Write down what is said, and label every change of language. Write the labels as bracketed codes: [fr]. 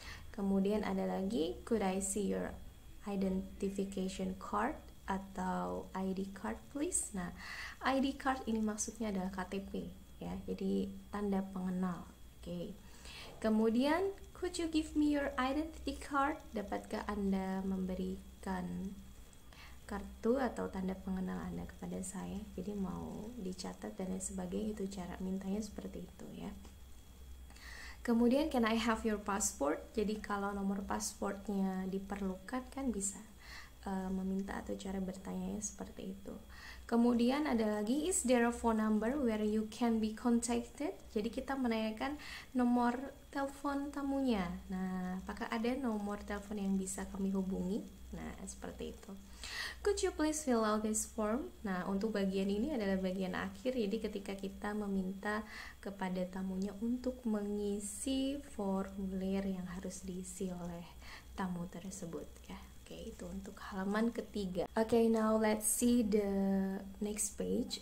[id] Kemudian ada lagi, [en] could I see your identification card atau ID card please? [id] Nah, ID card ini maksudnya adalah KTP, ya. Jadi tanda pengenal. Oke. Kemudian, [en] could you give me your identity card? [id] Dapatkah Anda memberikan kartu atau tanda pengenal Anda kepada saya? Jadi mau dicatat dan lain sebagainya, itu cara mintanya seperti itu, ya. Kemudian, [en] can I have your passport? [id] Jadi kalau nomor pasportnya diperlukan kan bisa meminta atau cara bertanya seperti itu. Kemudian ada lagi, [en] is there a phone number where you can be contacted? [id] Jadi kita menanyakan nomor telepon tamunya. Nah, apakah ada nomor telepon yang bisa kami hubungi? Nah, seperti itu. [en] Could you please fill out this form? [id] Nah, untuk bagian ini adalah bagian akhir. Jadi ketika kita meminta kepada tamunya untuk mengisi formulir yang harus diisi oleh tamu tersebut, ya. [en] Oke, [id] itu untuk halaman ketiga. [en] Oke, now let's see the next page.